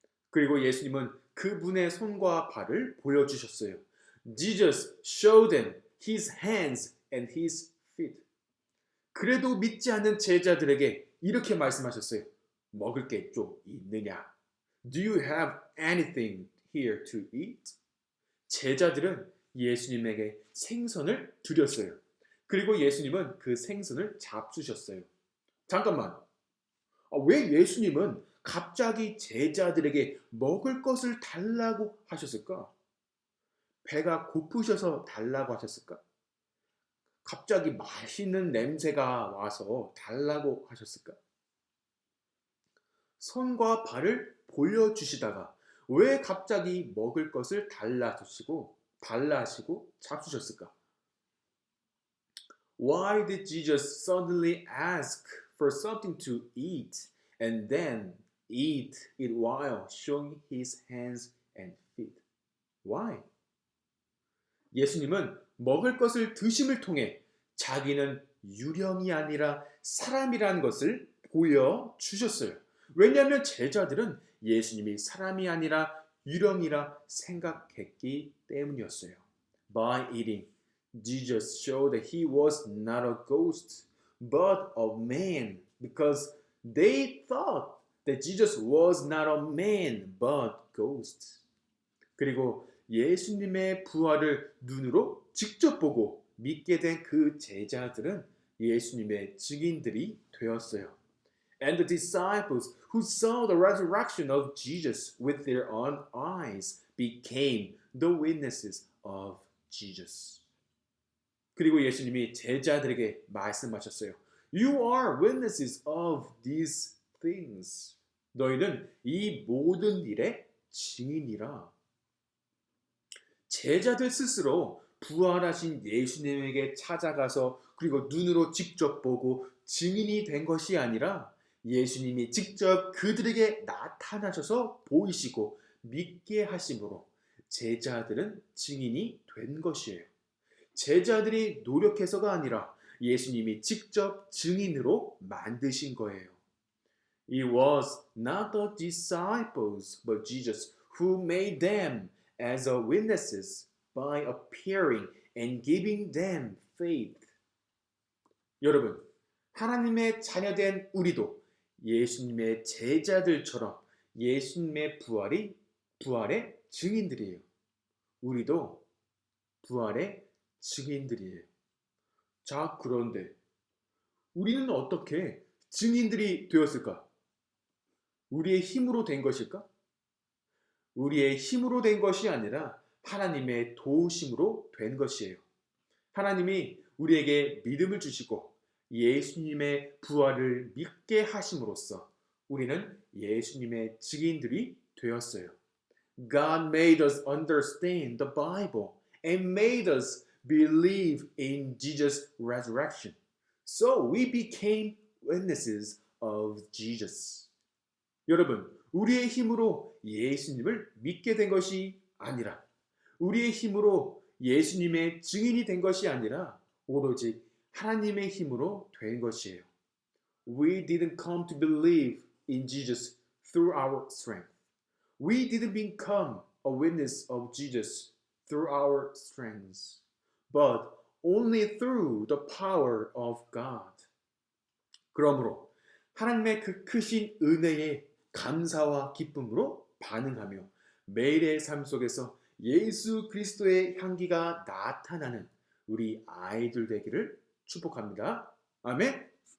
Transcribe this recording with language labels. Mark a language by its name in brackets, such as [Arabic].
[Korean] 그리고 예수님은 그분의 손과 발을 보여주셨어요. [English] Jesus showed them his hands and his feet. [Korean] 그래도 믿지 않는 제자들에게 이렇게 말씀하셨어요. 먹을 게 좀 있느냐? [English] Do you have anything here to eat? [Korean] 제자들은 예수님에게 생선을 드렸어요. 그리고 예수님은 그 생선을 잡수셨어요. 잠깐만. 왜 예수님은 갑자기 제자들에게 먹을 것을 달라고 하셨을까? 배가 고프셔서 달라고 하셨을까? 갑자기 맛있는 냄새가 와서 달라고 하셨을까? 손과 발을 보여주시다가 왜 갑자기 먹을 것을 달라 하시고 잡수셨을까? [English] Why did Jesus suddenly ask for something to eat and then eat it while showing his hands and feet? Why? [Korean] 예수님은 먹을 것을 드심을 통해 자기는 유령이 아니라 사람이라는 것을 보여주셨어요. 왜냐하면 제자들은 예수님이 사람이 아니라 유령이라 생각했기 때문이었어요. [English] By eating, Jesus showed that he was not a ghost, but a man, because they thought that Jesus was not a man, but ghost. [Korean] 그리고 예수님의 부활을 눈으로 직접 보고 믿게 된 그 제자들은 예수님의 증인들이 되었어요. [English] And the disciples who saw the resurrection of Jesus with their own eyes became the witnesses of Jesus. [Korean] 그리고 예수님이 제자들에게 말씀하셨어요. [English] You are witnesses of these things. [Korean] 너희는 이 모든 일의 증인이라. 제자들 스스로 부활하신 예수님에게 찾아가서 그리고 눈으로 직접 보고 증인이 된 것이 아니라 예수님이 직접 그들에게 나타나셔서 보이시고 믿게 하심으로 제자들은 증인이 된 것이에요. 제자들이 노력해서가 아니라 예수님이 직접 증인으로 만드신 거예요. [English] It was not the disciples but Jesus who made them as witnesses by appearing and giving them faith. [Korean] 여러분, 하나님의 자녀된 우리도 예수님의 제자들처럼 예수님의 부활의 증인들이에요. 우리도 부활의 증인들이에요. 자, 그런데 우리는 어떻게 증인들이 되었을까? 우리의 힘으로 된 것일까? 우리의 힘으로 된 것이 아니라 하나님의 도우심으로 된 것이에요. 하나님이 우리에게 믿음을 주시고 예수님의 부활을 믿게 하심으로써 우리는 예수님의 증인들이 되었어요. [English] God made us understand the Bible and made us believe in Jesus' resurrection. So we became witnesses of Jesus. [Korean] 여러분, 우리의 힘으로 예수님을 믿게 된 것이 아니라 우리의 힘으로 예수님의 증인이 된 것이 아니라 오로지 하나님의 힘으로 된 것이에요. [English] We didn't come to believe in Jesus through our strength. We didn't become a witness of Jesus through our strengths, but only through the power of God. [Korean] 그러므로 하나님의 그 크신 은혜에 감사와 기쁨으로 반응하며 매일의 삶 속에서 예수 그리스도의 향기가 나타나는 우리 아이들 되기를 축복합니다. 아멘.